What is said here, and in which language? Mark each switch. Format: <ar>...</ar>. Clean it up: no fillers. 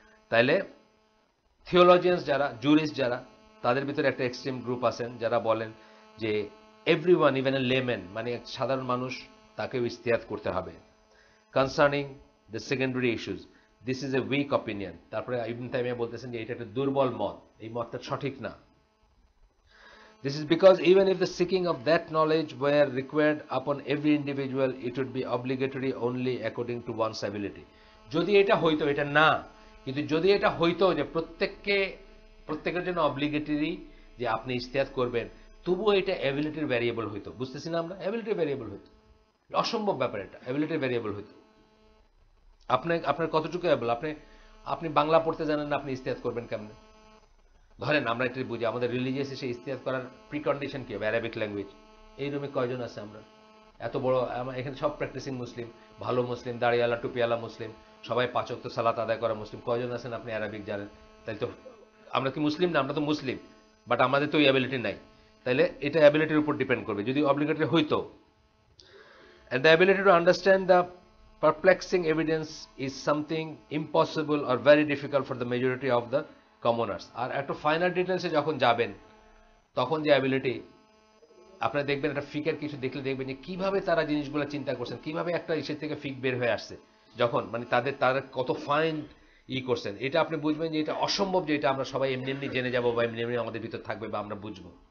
<bn>তাইলে থিওলজিয়ানস যারা, জুরিস্ট যারা, তাদের ভিতরে একটা এক্সট্রিম গ্রুপ আছেন যারা বলেন যে</bn> <en>everyone, even a layman,</en> <bn>মানে সাধারণ মানুষ, তাকেও ইজতিহাদ করতে হবে</bn> <en>Concerning the secondary issues. This is a weak opinion.</en> <bn>তারপরে ইবনে তাইমিয়া বলতেছেন যে এটা একটা দুর্বল মত, এই মতটা সঠিক না।</bn> <en>This is because even if the seeking of that knowledge were required upon every individual, it would be obligatory only according to one's ability.</en> <bn>যদি এটা হইতো, এটা না, কিন্তু যদি এটা হইতো যে প্রত্যেকের জন্য অব্লিগেটরি যে আপনি ইজতিহাদ করবেন, তবুও এটা অ্যাবিলিটির ভ্যারিয়েবল হইতো। বুঝতেছি না আমরা? অ্যাবিলিটির ভ্যারিয়েবল হইতো। অসম্ভব ব্যাপার এটা, অ্যাবিলিটির ভ্যারিয়েবল হইতো। আপনার কতটুকু অ্যাবল, আপনি বাংলা পড়তে জানেন না, আপনি ইজতিহাদ করবেন কেমনে? ধরেন আমরা এটা বুঝি, আমাদের রিলিজিয়াস এসে ইজতিহাদ করার প্রিকন্ডিশন কি হবে? Arabic language. এই রুমে কয়জন আছে আমরা? এত বড়, এখানে সব প্র্যাকটিসিং মুসলিম, ভালো মুসলিম, দাড়িওয়ালা টুপিওয়ালা মুসলিম, সবাই 5 ওয়াক্ত সালাত আদায় করা মুসলিম। কয়জন আছেন আপনি অ্যারাবিক জানেন? তাই তো আমরা কি মুসলিম না? আমরা তো মুসলিম, বাট আমাদের তো ওই অ্যাবিলিটি নাই। তাইলে এটা অ্যাবিলিটির উপর ডিপেন্ড করবে যদি অব্লিগেটরি হইতো।</bn> <en>And the ability to understand the perplexing evidence is something impossible or very difficult for the majority of the commoners.</en> <bn>আর একটা ফাইনাল ডিটেলসে যখন যাবেন, তখন যে অ্যাবিলিটি আপনারা দেখবেন, একটা ফিকের কিছু দেখলে দেখবেন যে কিভাবে তারা জিনিসগুলো চিন্তা করছেন, কিভাবে একটা ইসের থেকে ফিক বের হয়ে আসছে, যখন মানে তারা কত ফাইন করছেন, এটা আপনি বুঝবেন যে এটা অসম্ভব যে এটা আমরা সবাই এমনি এমনি জেনে যাবো বা এমনি এমনি আমাদের ভিতর থাকবে বা আমরা বুঝবো।</bn>